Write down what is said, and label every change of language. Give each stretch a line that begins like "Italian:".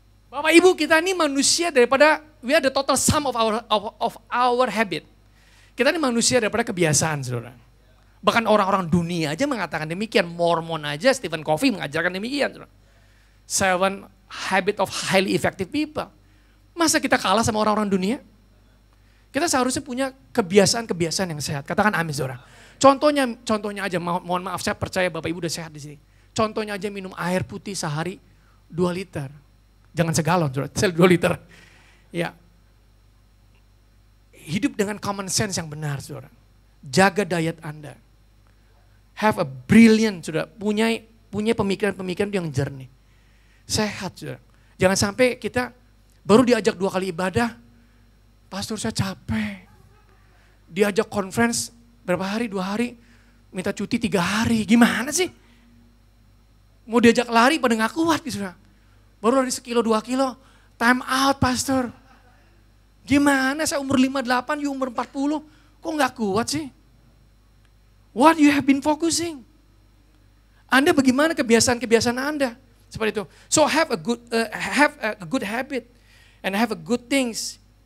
Indonesian: Bapak Ibu, kita ini manusia daripada,
English: we are the total sum of our habit.
Indonesian: Kita ini manusia daripada kebiasaan, saudara. Bahkan orang-orang dunia aja mengatakan demikian. Mormon aja, Stephen Covey mengajarkan demikian, saudara.
English: 7 habit of highly effective people.
Indonesian: Masa kita kalah sama orang-orang dunia? Kita seharusnya punya kebiasaan-kebiasaan yang sehat. Katakan amin, saudara. Contohnya aja, mohon maaf, saya percaya Bapak Ibu udah sehat di sini. Contohnya aja minum air putih sehari 2 liter. Jangan segalon, saudara, 2 liter. Ya. Hidup dengan common sense yang benar, saudara. Jaga diet Anda.
English: Have a brilliant,
Indonesian: saudara. Punya pemikiran-pemikiran yang jernih. Sehat, saudara. Jangan sampai kita baru diajak 2 kali ibadah, pastor saya capek. Diajak conference berapa hari, 2 hari, minta cuti 3 hari. Gimana sih? Mau diajak lari pada gak kuat gitu. Baru lari 1 kilo, 2 kilo,
English: time out pastor.
Indonesian: Gimana saya umur 58, you umur 40, kok gak kuat sih?
English: What you have been focusing?
Indonesian: Anda bagaimana kebiasaan-kebiasaan Anda? Seperti itu.
English: So have a good habit and have a good things.